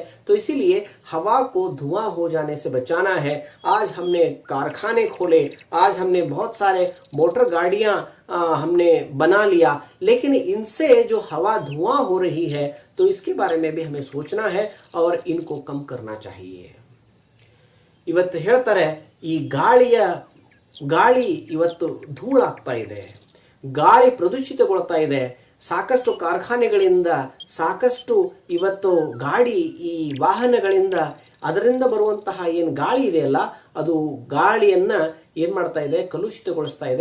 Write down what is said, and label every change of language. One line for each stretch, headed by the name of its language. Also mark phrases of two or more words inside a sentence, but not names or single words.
Hindi: तो इसीलिए हवा को धुआं हो जाने से बचाना है। आज हमने कारखाने खोले, आज हमने बहुत सारे मोटर गाड़ियां हमने बना लिया, लेकिन इनसे जो हवा धुआं हो रही है, तो इसके बारे में भी हमें सोचना है और इनको कम करना चाहिए।
Kannada: ಇವತ್ತು ಹೇಳ್ತಾರೆ, ಈ ಗಾಳಿ ಇವತ್ತು ಧೂಳಾಗ್ತಾ ಇದೆ, ಗಾಳಿ ಪ್ರದೂಷಿತಗೊಳ್ತಾ ಇದೆ. ಸಾಕಷ್ಟು ಕಾರ್ಖಾನೆಗಳಿಂದ, ಸಾಕಷ್ಟು ಇವತ್ತು ಗಾಡಿ, ಈ ವಾಹನಗಳಿಂದ, ಅದರಿಂದ ಬರುವಂತಹ ಏನು ಗಾಳಿ ಇದೆಯಲ್ಲ, ಅದು ಗಾಳಿಯನ್ನ ಏನ್ ಮಾಡ್ತಾ ಇದೆ, ಕಲುಷಿತಗೊಳಿಸ್ತಾ ಇದೆ.